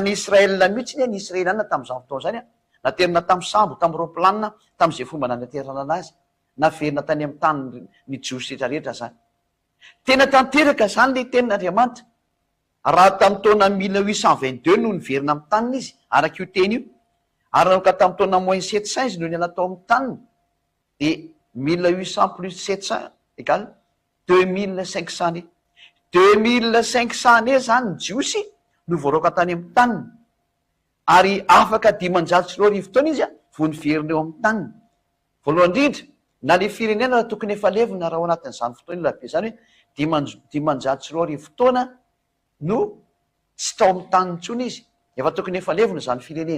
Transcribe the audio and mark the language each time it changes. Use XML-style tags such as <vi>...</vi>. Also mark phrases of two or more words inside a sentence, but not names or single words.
<mg>ny Israelina mihitsiny a ny Israeliana tamin'izany fotoana zany a naterina tamin'ny sambo tamin'ny roplanina tamin'izay fomba nanaterana anazy naverina tany amin'ny tany ny jiosy rehetrarehetra zany tena tanteraka zany le tenin'Andriamanitra raha tamin'ny taona 1822 no niverina amin'ny taniny izy araka io teny io ary naoka tamin'ny taona moins 700 izy no ny anatao amin'ny taniny de 1800 plus 700 égale 2500 2500 zany ny jiosy no voaroaka tany amin'ny taniny ary afaka 540 taona izy a vo niverina eo amin'ny taniny voalohany indrindra na le firenena raha tokony efa levina raha ao anatin'izany fotoana labe zany hoe 540 taona no tsy tao amin'ny taniny ntsony izy efa tokony efa levina zany firenena</mg>